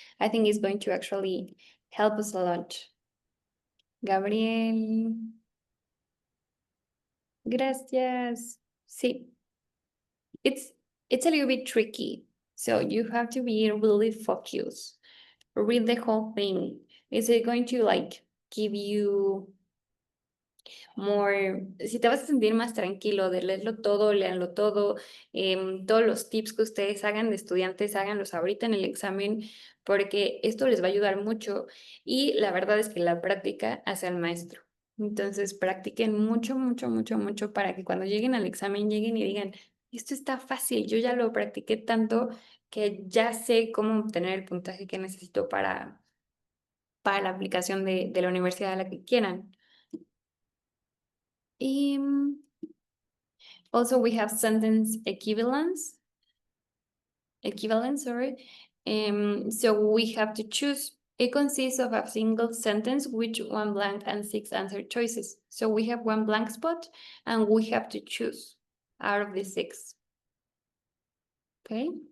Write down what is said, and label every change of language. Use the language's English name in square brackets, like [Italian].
[English] I think it's going to actually help us a lot. Gabriel. [Spanish] Gracias. Sí. [English] It's a little bit tricky. So you have to be really focused. Read the whole thing. Is it going to like give you more, [Spanish] si te vas a sentir más tranquilo de leerlo todo, léanlo todo, todos los tips que ustedes hagan de estudiantes, háganlos ahorita en el examen, porque esto les va a ayudar mucho y la verdad es que la práctica hace al maestro. Entonces, practiquen mucho, mucho, mucho, mucho para que cuando lleguen al examen lleguen y digan, esto está fácil, yo ya lo practiqué tanto que ya sé cómo obtener el puntaje que necesito para la aplicación de la universidad a la que quieran. [English] Also, we have sentence equivalence, sorry. So we have to choose. It consists of a single sentence with one blank and 6 answer choices. So we have one blank spot and we have to choose out of the 6. Okay.